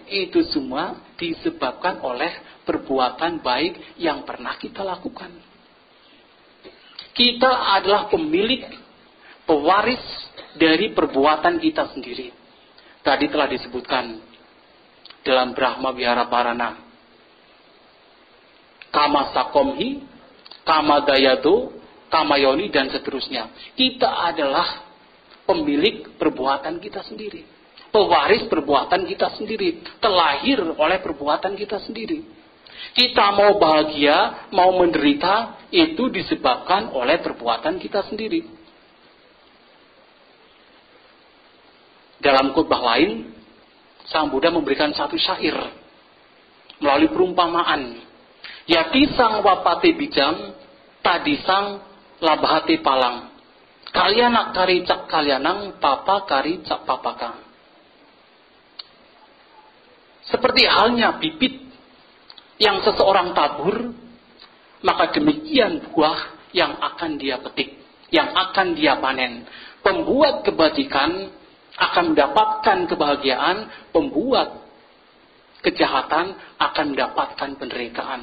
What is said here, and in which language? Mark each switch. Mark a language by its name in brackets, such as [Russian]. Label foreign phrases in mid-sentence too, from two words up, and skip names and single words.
[Indonesian] Itu semua disebabkan oleh perbuatan baik yang pernah kita lakukan. Kita adalah pemilik, pewaris dari perbuatan kita sendiri. Tadi telah disebutkan dalam Brahma Vihara Parana. [Pali] Kama sakomhi, kama dayado, kama yoni, [Indonesian] dan seterusnya. Kita adalah pemilik perbuatan kita sendiri. Pewaris perbuatan kita sendiri. Terlahir oleh perbuatan kita sendiri. Kita mau bahagia, mau menderita, itu disebabkan oleh perbuatan kita sendiri. Dalam khotbah lain, Sang Buddha memberikan satu syair melalui perumpamaan. [Pali] Yati sang wapate bijam, tadisang labhate palang. Kalyana kari cak kalyanang, papa kari cak papakang. [Indonesian] Seperti halnya bibit yang seseorang tabur, maka demikian buah yang akan dia petik, yang akan dia panen. Pembuat kebajikan akan mendapatkan kebahagiaan, pembuat kejahatan akan mendapatkan penderitaan.